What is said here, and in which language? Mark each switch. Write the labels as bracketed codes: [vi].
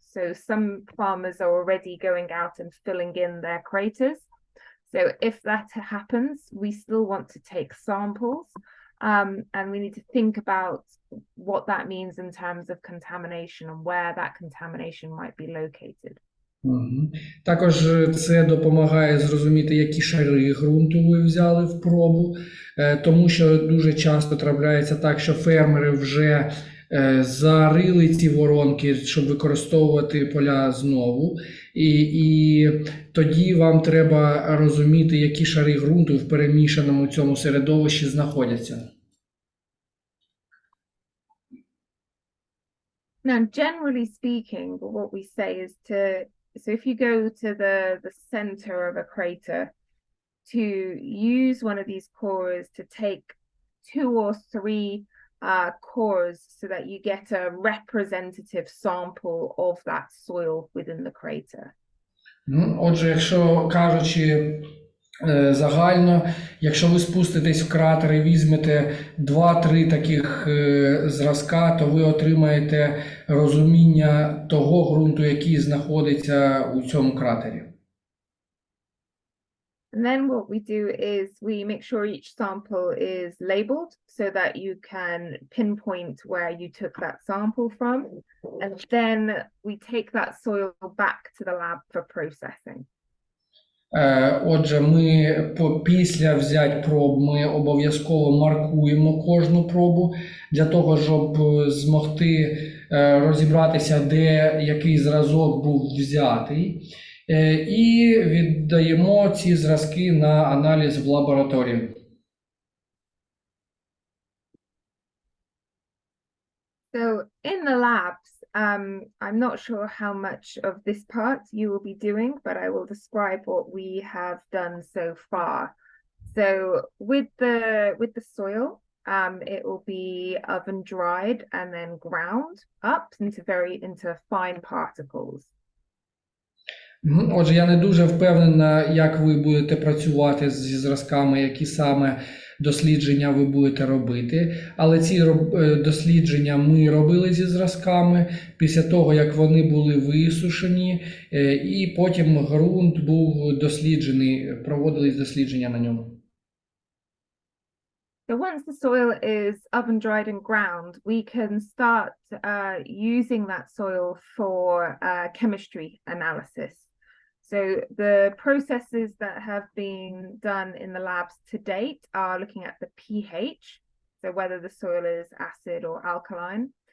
[en] So some farmers are already going out and filling in their craters. So if that happens, we still want to take samples, and we need to think about what that means in terms of contamination and where that contamination might be located. [uk] Також це допомагає зрозуміти, які шари ґрунту ви взяли в пробу, тому що дуже часто трапляється так, що фермери вже зарили ці воронки, щоб використовувати поля знову, і тоді вам треба розуміти, які шари ґрунту в перемішаному цьому середовищі знаходяться. [en] Now, generally speaking, what we say is so if you go to the center of a crater, to use one of these cores to take 2 or 3 cores so that you get a representative sample of that soil within the crater. [uk] Отже, якщо кажучи загально, якщо ви спуститесь в кратер і візьмете 2-3 таких зразка, то ви отримаєте розуміння того ґрунту, який знаходиться у цьому кратері. [en] And then what we do is we make sure each sample is labeled so that you can pinpoint where you took that sample from. And then we take that soil back to the lab for processing. [uk] Отже, після взять проб ми обов'язково маркуємо кожну пробу для того, щоб змогти розібратися, де який зразок був взятий, і віддаємо ці зразки на аналіз в лабораторію. [en] So in the labs, I'm not sure how much of this part you will be doing, but I will describe what we have done so far. So with the soil, it will be oven dried and then ground up into fine particles. [uk] Отже, я не дуже впевнена, як ви будете працювати зі зразками, які саме дослідження ви будете робити, але ці дослідження ми робили зі зразками після того, як вони були висушені, і потім ґрунт був досліджений, проводились дослідження на ньому. [en] So once the soil is oven dried and ground, we can start using that soil for chemistry analysis. So the processes that have been done in the labs to date are looking at the pH, so whether the soil is acid or alkaline.